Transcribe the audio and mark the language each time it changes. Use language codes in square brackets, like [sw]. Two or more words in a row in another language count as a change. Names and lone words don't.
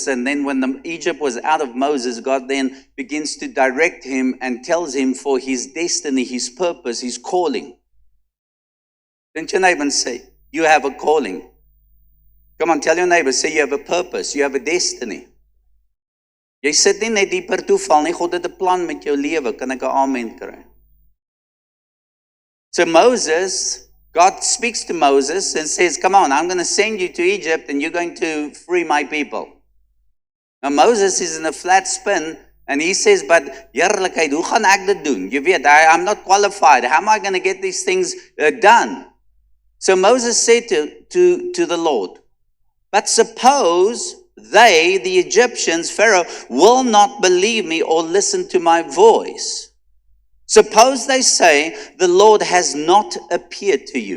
[en] And then when the Egypt was out of Moses, God then begins to direct him and tells him for his destiny, his purpose, his calling. Don't your neighbor say, you have a calling. Come on, tell your neighbor, say you have a purpose, you have a destiny. [af] Jy sit nie net hier per toeval nie, God het 'n plan met jou lewe, kan ek 'n amen kry? [en] So Moses, God speaks to Moses and says, come on, I'm going to send you to Egypt and you're going to free my people. Now Moses is in a flat spin and he says, but [af] heerlikheid, hoe gaan ek dit doen? Jy weet, [en] I'm not qualified. How am I going to get these things done? So Moses said to the Lord, but suppose they, the Egyptians, Pharaoh, will not believe me or listen to my voice. Suppose they say, the Lord has not appeared to you.